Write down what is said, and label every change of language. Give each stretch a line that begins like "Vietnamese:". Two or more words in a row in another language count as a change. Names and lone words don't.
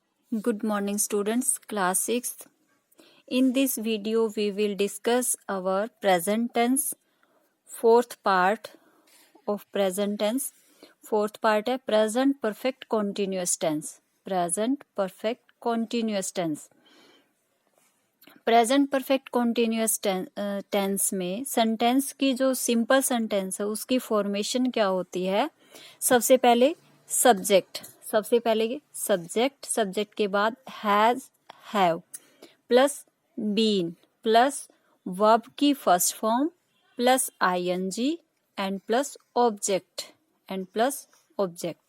English: Good morning students, class 6th. In this video we will discuss our present tense, fourth part of present tense. Fourth part है present perfect continuous tense. Present perfect continuous tense. present perfect continuous tense
Hindi: में सेंटेंस की जो
English: simple sentence
Hindi: है उसकी फॉर्मेशन क्या होती है। सबसे पहले
English: subject subject
Hindi: के बाद
English: has have plus been plus verb
Hindi: की
English: first form plus ING and plus object.